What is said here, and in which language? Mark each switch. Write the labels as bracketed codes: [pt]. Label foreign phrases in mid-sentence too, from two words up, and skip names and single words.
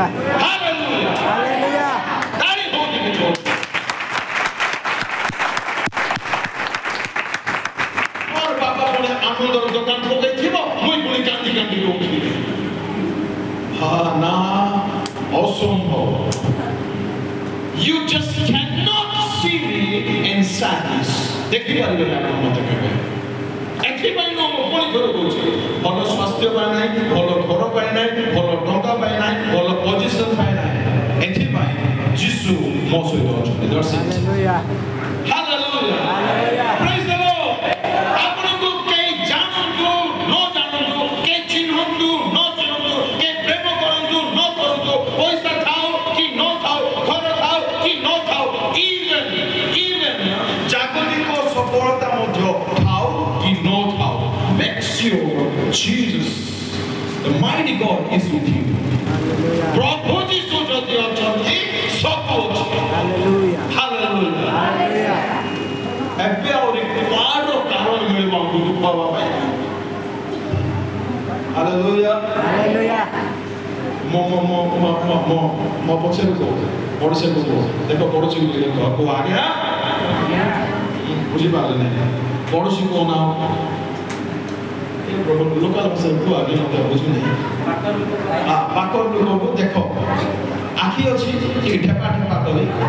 [or] ହାଲେଲୁୟା ହାଲେଲୁୟା ତାଳି ହଉନି ମୋର ବାପା ପୁଣି ଆନନ୍ଦର ଦୋକାନ ପକେଇଥିବ ମୁଇଁ ପୁଣି କାନ୍ଦି କାନ୍ଦି କହୁଥିଲି ନା ଅସମ୍ଭବ [en] you just cannot see me in sadness [or] ଦେଖିପାରିବେନି ଆପଣ ମୋତେ କେବେ ଏଥିପାଇଁ ମୁଁ ପୁଣି ଥର କହୁଛି ଭଲ ସ୍ୱାସ୍ଥ୍ୟ ପାଇଁ ନାହିଁ ଭଲ ଘର ପାଇଁ ନାହିଁ ଭଲ ଟଙ୍କା ପାଇଁ ନାହିଁ ଭଲ ପୋଜିସନ ପାଇଁ ନାହିଁ ଏଥିପାଇଁ ଯୀଶୁ ମୋ ସହିତ ଅଛନ୍ତି ହାଲେଲୁୟା ହାଲେଲୁୟା [en] praise the Lord [or] ଆପଣଙ୍କୁ କେହି ଜାଣନ୍ତୁ ନ ଜାଣନ୍ତୁ କେହି ଚିହ୍ନନ୍ତୁ ନ ଚିହ୍ନନ୍ତୁ କେହି ପ୍ରେମ କରନ୍ତୁ ନ କରନ୍ତୁ ପଇସା ଥାଉ କି ନ ଥାଉ ଘର ଥାଉ କି ନ ଥାଉ ଇଭେନ୍ ଜାଗତିକ ସଫଳତା ମଧ୍ୟ ଥାଉ କି ନ ଥାଉ [en] make sure Jesus the mighty God is with you [or] ପ୍ରଭୁ ଯୀଶୁ ଯଦି ଅଛନ୍ତି ସବୁ ଅଛି ହାଲେଲୁୟା ହାଲେଲୁୟା ହାଲେଲୁୟା ଏବେ ଆହୁରି କୁଆଡ଼ର କାରଣ ମିଳିବ ଆମକୁ ଦୁଃଖ ହେବା ପାଇଁ ହାଲେଲୁୟା ହାଲେଲୁୟା ମୋ ପଛରେ କୁହ ପଡ଼ୋଶୀକୁ କୁହ ଦେଖ ପଡ଼ୋଶୀକୁ ଦେଖ କୁହ ଆଜ୍ଞା ବୁଝିପାରିଲେ ନାହିଁ ପଡ଼ୋଶୀକୁ ଅନାଅ ଲୋକାଲ ଭାଷାରେ କୁହ ଆଜ୍ଞା ମୋତେ ବୁଝୁନାହିଁ ପାଖ ଲୋକକୁ ଦେଖ ଆଖି ଅଛି ଟିକେ ଢେପା ଢେପା କରି